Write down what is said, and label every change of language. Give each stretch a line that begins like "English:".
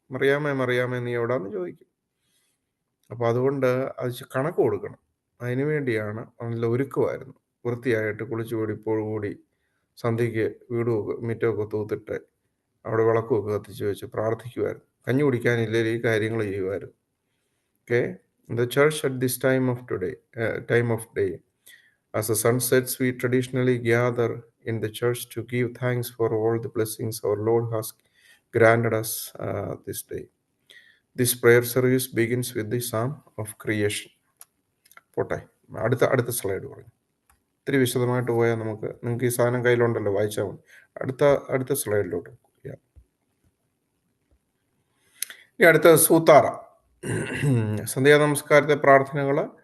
Malayalam: മറിയാമേ മറിയാമേ നീ എവിടാന്ന് ചോദിക്കും. അപ്പോൾ അതുകൊണ്ട് അത് കണക്ക് കൊടുക്കണം. അതിനു വേണ്ടിയാണ് നല്ല ഒരുക്കമായിരുന്നു. വൃത്തിയായിട്ട് കുളിച്ചു കൂടി സന്ധ്യയ്ക്ക് മിറ്റമൊക്കെ തൂത്തിട്ട് അവിടെ വിളക്കുമൊക്കെ കത്തിച്ച് വെച്ച് പ്രാർത്ഥിക്കുമായിരുന്നു. കഞ്ഞി കുടിക്കാനില്ലെങ്കിൽ ഈ കാര്യങ്ങൾ ചെയ്യുമായിരുന്നു.
English: Okay, the church at this time of day, as the sun sets, we traditionally gather in the church to give thanks for all the blessings our Lord has granted us this day. This prayer service begins with the Psalm of Creation.
Malayalam: പോട്ടെ, അടുത്ത slide പറഞ്ഞു. ഇത്തിരി വിശദമായിട്ട് പോയാൽ നിങ്ങൾക്ക് ഈ സാധനം കയ്യിലുണ്ടല്ലോ, വായിച്ചാൽ മതി. അടുത്ത സ്ലൈഡിലോട്ട്. ഇനി അടുത്ത സൂത്താറ, സന്ധ്യാ നമസ്കാരത്തെ പ്രാർത്ഥനകൾ.